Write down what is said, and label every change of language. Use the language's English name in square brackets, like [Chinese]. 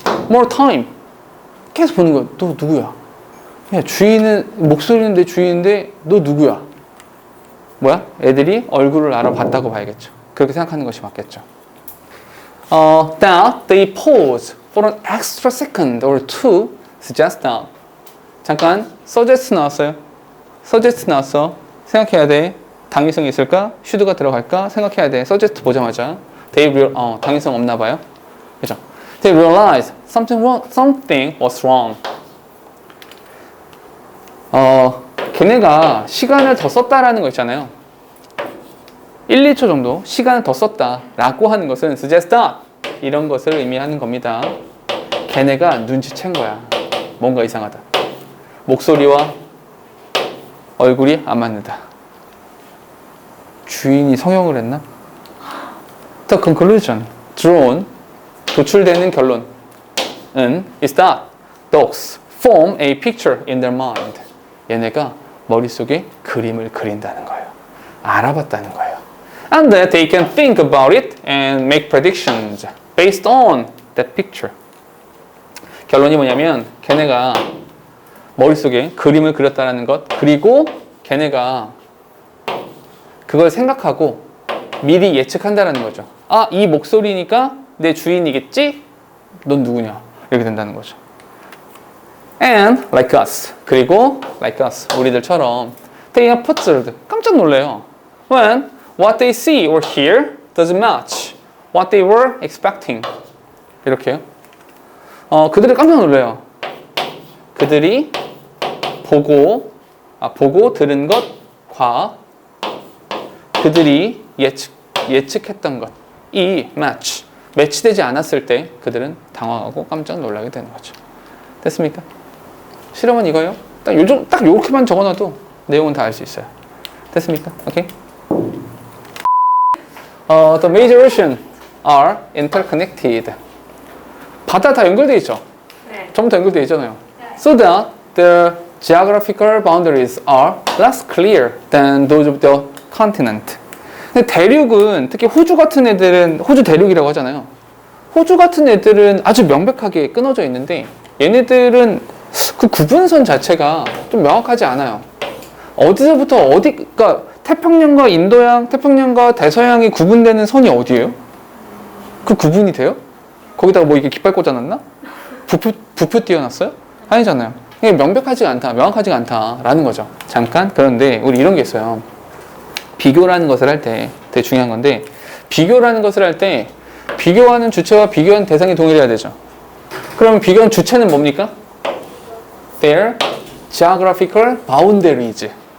[English] More time. [Korean] 계속 보는 거야. 너 누구야? 야, 주인은 목소리는 내 주인인데 너 누구야? 뭐야? 애들이 얼굴을 알아봤다고 봐야겠죠. 그렇게 생각하는 것이 맞겠죠. [English] That they pause for an extra second or two suggests that. [Korean] 잠깐 suggest 나왔어요. suggest 나왔어. 생각해야 돼. 당위성이 있을까? should가 들어갈까? 생각해야 돼. suggest 보자마자 당위성 없나 봐요. 그죠? [English] They realized something was wrong. [Korean] 걔네가 시간을 더 썼다라는 거 있잖아요. 1, 2초 정도 시간을 더 썼다라고 하는 것은 suggest that 이런 것을 의미하는 겁니다. 걔네가 눈치챈 거야. 뭔가 이상하다. 목소리와 얼굴이 안 맞는다. 주인이 성형을 했나? [English] The conclusion drawn [Korean] 도출되는 결론은 [English] is that dogs form a picture in their mind. [Korean] 얘네가 머릿속에 그림을 그린다는 거예요. 알아봤다는 거예요. [English] And that they can think about it and make predictions based on that picture. [Korean] 결론이 뭐냐면 걔네가 머릿속에 그림을 그렸다는 것, 그리고 걔네가 그걸 생각하고 미리 예측한다는 거죠. 아, 이 목소리니까 내 주인이겠지? 넌 누구냐? 이렇게 된다는 거죠. [English] And like us. [Korean] 그리고 [English] like us. [Korean] 우리들처럼 [English] they are puzzled. [Korean] 깜짝 놀래요. [English] When what they see or hear doesn't match what they were expecting. [Korean] 이렇게요. 그들이 깜짝 놀래요. 그들이 보고 들은 것과 그들이 예측했던 것이 매치되지 않았을 때 그들은 당황하고 깜짝 놀라게 되는 거죠. 됐습니까? 실험은 이거예요. 딱 요렇게만 적어놔도 내용은 다 알 수 있어요. 됐습니까? 오케이. [English] The major oceans are interconnected. [Korean] 바다 다 연결돼 있죠? 네. 전부 다 연결돼 있잖아요. 네. [English] So that the geographical boundaries are less clear than those of the continent. [Korean] 근데 대륙은 특히 호주 같은 애들은 호주 대륙이라고 하잖아요. 호주 같은 애들은 아주 명백하게 끊어져 있는데 얘네들은 그 구분선 자체가 좀 명확하지 않아요. 어디서부터 그러니까 태평양과 인도양, 태평양과 대서양이 구분되는 선이 어디예요? 그 구분이 돼요? 거기다가 뭐 이게 깃발 꽂아놨나? 부표 띄워놨어요? 아니잖아요. 이게 명확하지가 않다라는 거죠. 잠깐. 그런데 우리 이런 게 있어요. 비교라는 것을 할 때 되게 중요한 건데, 비교라는 것을 할 때 비교하는 주체와 비교하는 대상이 동일해야 되죠. 그러면 비교하는 주체는 뭡니까? [English] Their geographical boundaries.